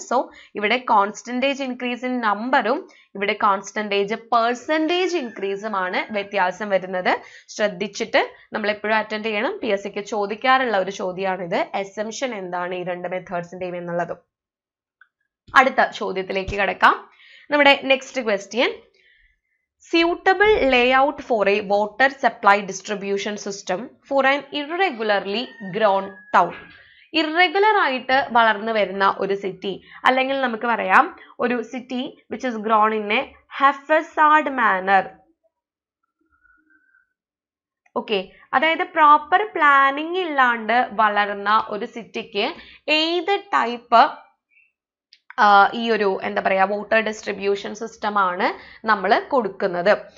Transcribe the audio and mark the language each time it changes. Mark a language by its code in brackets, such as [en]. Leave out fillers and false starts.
[ml] So ഇവിടെ കോൺസ്റ്റന്റേജ് increase in നമ്പറും ഇവിടെ കോൺസ്റ്റന്റേജ് പെർസെൻറ്റേജ് ഇൻക്രീസുമാണ് വ്യത്യാസം വരുന്നത്. ശ്രദ്ധിച്ചിട്ട് നമ്മൾ എപ്പോഴും അറ്റൻഡ് ചെയ്യണം. PSCക്ക് ചോദിക്കാറുള്ള ഒരു ചോദ്യമാണിത്. അസംഷൻ എന്താണ് ഈ രണ്ട് മെത്തേഡ്സിന്റെയും എന്നുള്ളതും. അടുത്ത ചോദ്യത്തിലേക്ക് കടക്കാം. നമ്മുടെ [en] Next question, suitable layout for a water supply distribution system for an irregularly grown town. [ml] Irregular ആയിട്ട് വളർന്നു വരുന്ന ഒരു സിറ്റി അല്ലെങ്കിൽ നമുക്ക് പറയാം ഒരു city [en] which is grown in a haphazard manner. [ml] Okay, അതായത് പ്രോപ്പർ പ്ലാനിങ് ഇല്ലാണ്ട് വളർന്ന ഒരു സിറ്റിക്ക് ഏത് ടൈപ്പ് ഈ ഒരു എന്താ പറയാ വാട്ടർ ഡിസ്ട്രിബ്യൂഷൻ സിസ്റ്റം ആണ് നമ്മൾ കൊടുക്കുന്നത്.